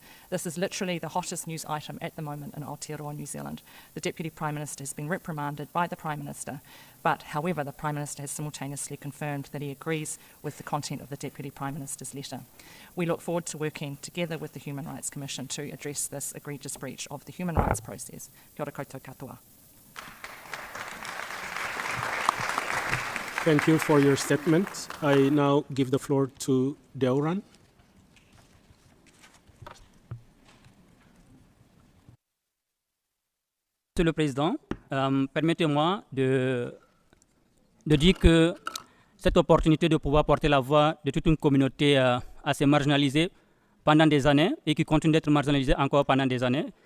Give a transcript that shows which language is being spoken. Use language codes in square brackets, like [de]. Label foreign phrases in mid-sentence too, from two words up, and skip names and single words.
[en] This is literally the hottest news item at the moment in Aotearoa, New Zealand. The Deputy Prime Minister has been reprimanded by the Prime Minister, but however, the Prime Minister has simultaneously confirmed that he agrees with the content of the Deputy Prime Minister's letter. We look forward to working together with the Human Rights Commission to address this egregious breach of the human rights process. [mi] Kia ora koutou katoa. [en] Thank you for your statement. I now give the floor to Deoran. [fr] Monsieur le Président, permettez-moi de dire que cette opportunité de pouvoir porter la voix de toute une communauté assez marginalisée pendant des années et qui continue d'être marginalisée encore pendant des années.